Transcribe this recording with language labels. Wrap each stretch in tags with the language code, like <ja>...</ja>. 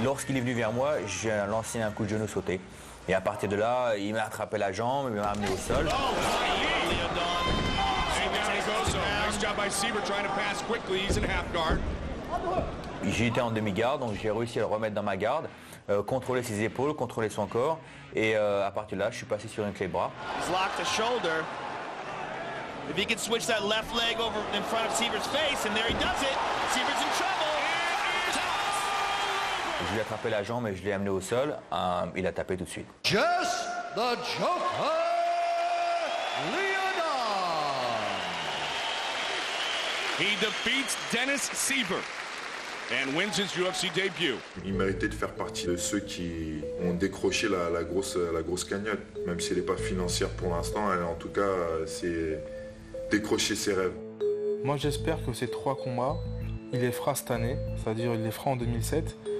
<fr>Et lorsqu'il est venu vers moi, j'ai lancé un coup de genou sauté. Et à partir de là, il m'a attrapé la jambe, il m'a amené au sol. J'étais en demi-garde, donc j'ai réussi à le remettre dans ma garde, contrôler ses épaules, contrôler son corps. Et à partir de là, je suis passé sur une clé de bras.</fr> <en>He's locked the shoulder. If he can switch that left leg over in front of Sievert's face, and there he does it. Sievert's in trouble.</en> <fr>Je lui ai attrapé la jambe et je l'ai amené au sol. Il a tapé tout de suite.</fr> <en>Jess the Joker Leodard. He defeats Dennis Sievert and wins his UFC debut.</en> <fr>Il méritait de faire partie de ceux qui ont décroché la grosse cagnotte, même si elle n'est pas financière pour l'instant. En tout cas, c'est décrocher ses rêves. Moi, j'espère que ces 3 combats, il les fera cette année, c'est-à-dire il les fera en 2007.</fr>